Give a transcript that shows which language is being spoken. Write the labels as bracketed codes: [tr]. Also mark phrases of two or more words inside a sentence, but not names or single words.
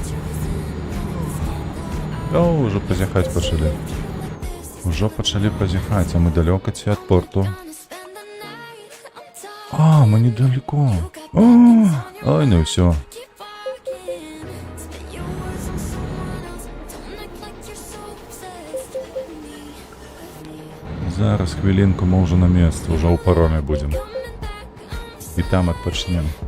[uk] О, уже позіхать почали. Уже почали позіхать, [ru] а мы далеко от порту. А, мы недалеко. Ой, ну все. [uk] Зараз хвилинку, [ru] мы уже на месте, уже у пароме будем. И там отпочнем.